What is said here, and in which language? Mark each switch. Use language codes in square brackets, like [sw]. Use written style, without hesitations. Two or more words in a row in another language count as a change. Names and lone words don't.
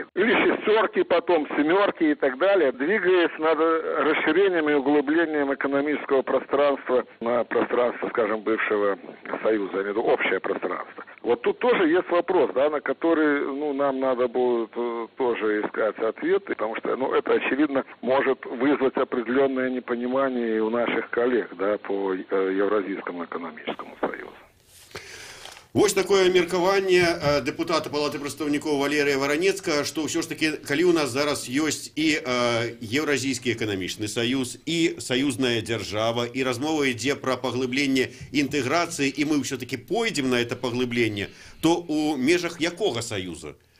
[ru] Или шестерки, потом семерки и так далее, двигаясь над расширением и углублением экономического пространства на пространство, скажем, бывшего Союза, я имею в виду общее пространство. Вот тут тоже есть вопрос, да, на который, ну, нам надо будет тоже искать ответы, потому что, ну, это, очевидно, может вызвать определенное непонимание и у наших коллег, да, по Евразийскому экономическому союзу. [be] Вось такое меркаванне депутата Палаты прадстаўнікоў Валерыя Варанецкага, што ўсё ж такі, калі ў нас зараз ёсць і Еўразійскі эканамічны саюз, і саюзная дзяржава, і размова ідзе пра паглыбленне інтэграцыі, і мы ўсё-такі пойдзем на это паглыбленне, то у межах якога саюза?